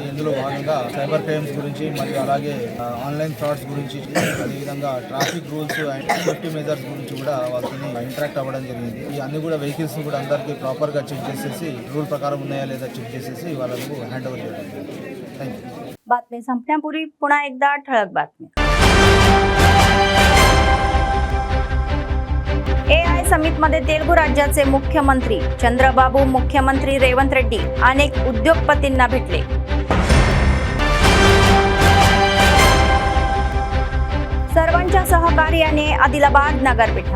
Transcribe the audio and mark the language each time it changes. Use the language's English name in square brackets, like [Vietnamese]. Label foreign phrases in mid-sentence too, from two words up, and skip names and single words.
[Telugu] ఇందులో భాగంగా [English] cyber crimes [Telugu] గురించి మరియు అలాగే [English] online frauds [Telugu] గురించి, అదేవిధంగా [English] traffic rules and safety measures [Telugu] గురించి కూడా వాళ్ళతో ఇంటరాక్ట్ అవ్వడం జరిగింది. ఈ అన్ని కూడా వెహికల్స్ కూడా అందరికీ ప్రాపర్గా చెక్ చేసేసి రూల్ प्रकार ఉన్నాయా లేదా చెక్ చేసేసి వాళ్ళకు [English] hand over [Telugu] చేయడం. [English] Thank you. [Marathi] बातमी संपण्यापूर्वी पुन्हा एकदा ठळक बातमी. AI समिटमध्ये तेलुगू राज्याचे मुख्यमंत्री चंद्रबाबू, मुख्यमंत्री रेवंत रेड्डी अनेक उद्योगपतींना भेटले. सर्वांच्या सहकार्याने आदिलाबाद नगरपीठम.